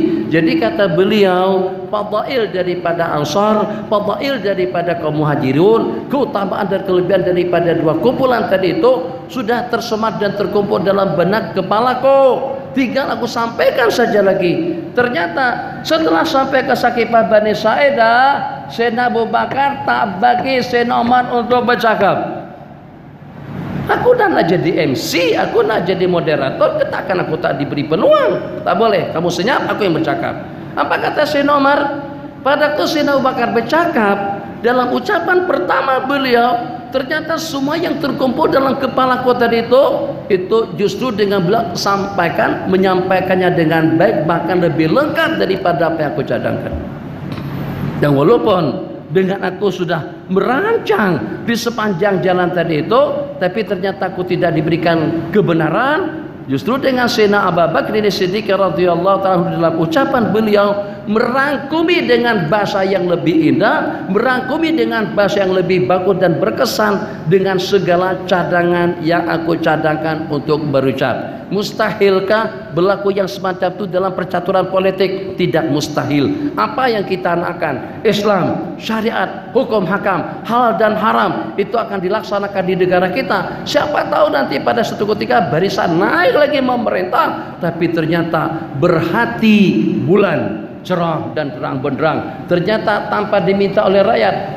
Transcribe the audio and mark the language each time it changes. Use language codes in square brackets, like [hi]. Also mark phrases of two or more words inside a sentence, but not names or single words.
[ms] Jadi kata beliau, fadail daripada Ansar, fadail daripada kaum Muhajirun, keutamaan dan kelebihan daripada dua kumpulan tadi itu sudah tersemat dan terkumpul dalam benak kepalaku. Tinggal aku sampaikan saja lagi. Ternyata setelah sampai ke Saqifah Bani Sa'idah, Sayyidina Abu Bakar tak bagi Sayyidina Umar untuk bercakap. Aku nak jadi MC, aku nak jadi moderator, katakan aku tak diberi peluang. Tak boleh, kamu senyap, aku yang bercakap. Apa kata Sayyidina Umar? Pada waktu Sayyidina Abu Bakar bercakap, dalam ucapan pertama beliau, ternyata semua yang terkumpul dalam kepala kota itu justru dengan beliau sampaikan, menyampaikannya dengan baik, bahkan lebih lengkap daripada apa yang aku cadangkan. Dan walaupun dengan aku sudah merancang di sepanjang jalan tadi itu, tapi ternyata aku tidak diberikan kebenaran. Justru dengan Sayyidina Abu Bakar As-Siddiq [ar] رضي الله تعالى [ms] dalam ucapan beliau merangkumi dengan bahasa yang lebih indah, merangkumi dengan bahasa yang lebih bagus dan berkesan dengan segala cadangan yang aku cadangkan untuk berucap. Mustahilkah berlaku yang semacam itu dalam percaturan politik? Tidak mustahil. Apa yang kita anakkan, Islam, syariat, hukum hakam, halal dan haram, itu akan dilaksanakan di negara kita. Siapa tahu nanti pada suatu ketika barisan naik lagi memerintah, tapi ternyata berhati bulan, cerah dan terang benderang, ternyata tanpa diminta oleh rakyat.